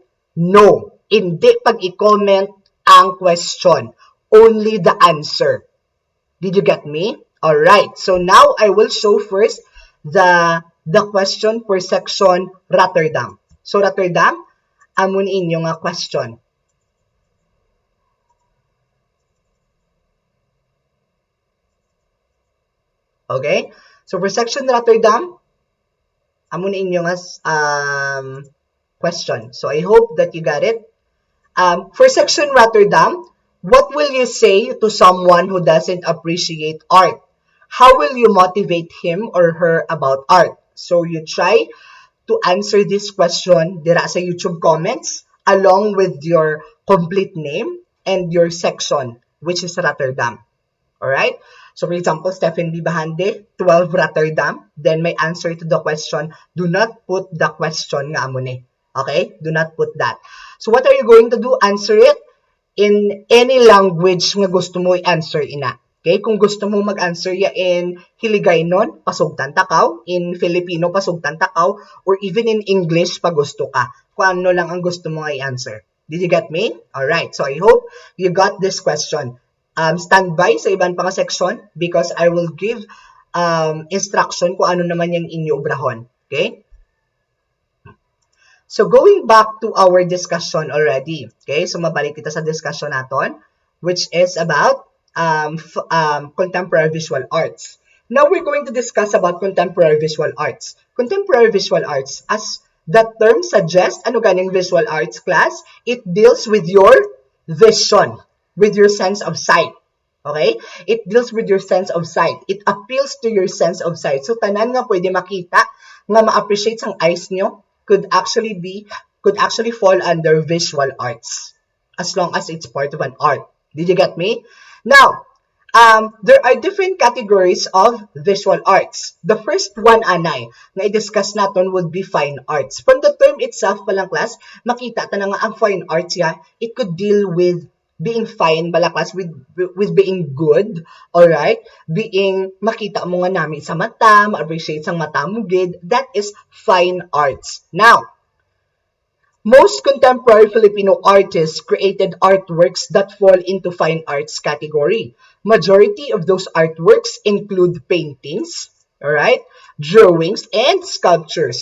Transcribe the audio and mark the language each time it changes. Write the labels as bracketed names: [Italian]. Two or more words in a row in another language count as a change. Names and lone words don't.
[English] No. [Filipino] Hindi pag i-comment ang question. [English] Only the answer. Did you get me? Alright. So now I will show first the question for section Rotterdam. So Rotterdam, [Hiligaynon] amon inyo nga question. [English] Okay? So for section Rotterdam, [Hiligaynon] amon inyo nga question. [English] So I hope that you got it. For section Rotterdam, what will you say to someone who doesn't appreciate art? How will you motivate him or her about art? So you try to answer this question [Hiligaynon] dira sa [English] YouTube comments along with your complete name and your section, which is Rotterdam. Alright? So for example, Stephen B. Bahande, 12 Rotterdam. Then my answer to the question, do not put the question [Hiligaynon] nga amo ni. [English] Okay? Do not put that. So what are you going to do? Answer it in any language [Hiligaynon] nga gusto mo i-answer ina. [English] Okay? [Hiligaynon] Kung gusto mo mag-answer ya [English] in Hiligaynon, [Hiligaynon] pasugtan takaw. [English] In Filipino, [Hiligaynon] pasugtan takaw. [English] Or even in English, [Hiligaynon] pag gusto ka. Kung ano lang ang gusto mo i-answer. [English] Did you get me? Alright. So I hope you got this question. Stand by [Hiligaynon] sa ibang pang section [English] because I will give instruction [Hiligaynon] kung ano naman yung inyo obrahon. [English] Okay? So going back to our discussion already. [Hiligaynon] Okay? So mabalik kita sa discussion naton, [English] which is about contemporary visual arts. Now we're going to discuss about contemporary visual arts. Contemporary visual arts, as the term suggests, [Hiligaynon] ano ganing [English] visual arts [Hiligaynon] class? [English] It deals with your vision, with your sense of sight. Okay? It deals with your sense of sight. It appeals to your sense of sight. So, [Hiligaynon] tanan nga pwede makita, nga ma-appreciate sang eyes nyo, [English] could actually fall under visual arts. As long as it's part of an art. Did you get me? Now, there are different categories of visual arts. The first one, [Hiligaynon] anay, na i-discuss natin [English] would be fine arts. From the term itself palang class, [Hiligaynon] makita ta na nga ang [English] fine arts ya, it could deal with being fine bala class, with being good, alright? [Hiligaynon] Being makita mo nga namin sa mata, ma-appreciate sang mata mo gid, [English] that is fine arts. Now, most contemporary Filipino artists created artworks that fall into fine arts category. Majority of those artworks include paintings, alright, drawings, and sculptures.